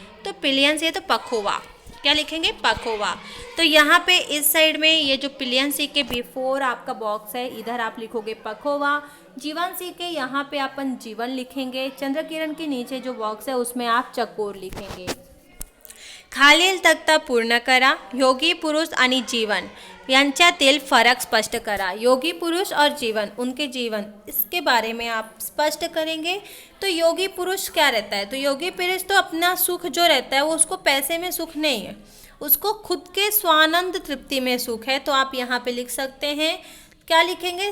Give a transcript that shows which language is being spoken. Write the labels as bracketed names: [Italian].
[Hindi] तो पिलियंसी है तो पखोवा, क्या लिखेंगे? पखोवा। तो यहाँ पे इस साइड में ये जो पिलियंसी के बिफोर आपका बॉक्स है, इधर आप लिखोगे पखोवा। जीवन सी के यहाँ पे अपन जीवन लिखेंगे। चंद्र किरण के नीचे जो बॉक्स है उसमें आप चकोर लिखेंगे। [Marathi] खालील तक्ता पूर्ण करा, योगी पुरुष आणि जीवन यांच्यातील फरक स्पष्ट करा। [Hindi] योगी पुरुष और जीवन, उनके जीवन, इसके बारे में आप स्पष्ट करेंगे। तो योगी पुरुष क्या रहता है? तो योगी पुरुष तो अपना सुख जो रहता है वो उसको पैसे में सुख नहीं है, उसको खुद के स्वानंद तृप्ति में सुख है। तो आप यहाँ पे लिख सकते हैं, क्या लिखेंगे?